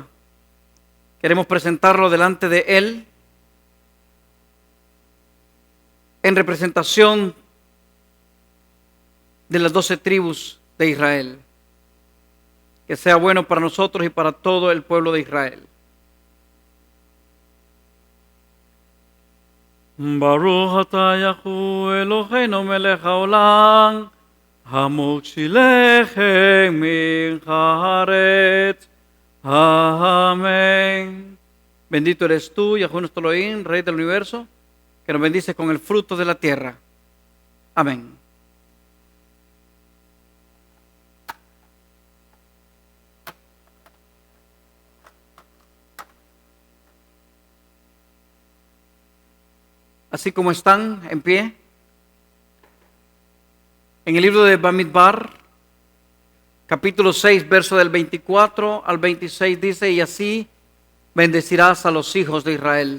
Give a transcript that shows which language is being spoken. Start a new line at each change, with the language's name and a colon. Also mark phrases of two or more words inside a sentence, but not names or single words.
Spanish: Queremos presentarlo delante de Él en representación de las 12 tribus de Israel. Que sea bueno para nosotros y para todo el pueblo de Israel.
Hebrew: ברוך אתה יהו אלהינו מלך העולם, המוציא לחם מן הארץ.
Spanish: Amén. Bendito eres tú, Yahu nuestro Elohim, Rey del universo, que nos bendice con el fruto de la tierra. Amén. Así como están en pie, en el libro de Bamidbar, capítulo 6, verso del 24 al 26 dice, y así bendecirás a los hijos de Israel.